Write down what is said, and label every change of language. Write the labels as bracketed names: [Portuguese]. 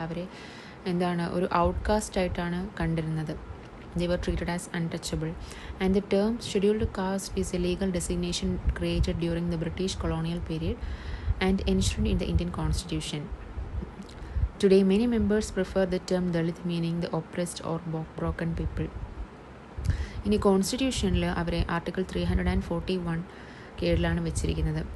[Malayalam] അവരെ ഒരു ഔട്ട്കാസ്റ്റ് ആയിട്ടാണ് കണ്ടിരുന്നത്. [English] They were treated as untouchable. And the term scheduled caste is a legal designation created during the British colonial period and enshrined in the Indian Constitution. Today, many members prefer the term Dalit, meaning the oppressed or broken people. [Malayalam] ഇനി കോൺസ്റ്റിറ്റ്യൂഷനിൽ അവരെ article 341 കീഴിലാണ് വെച്ചിരിക്കുന്നത്.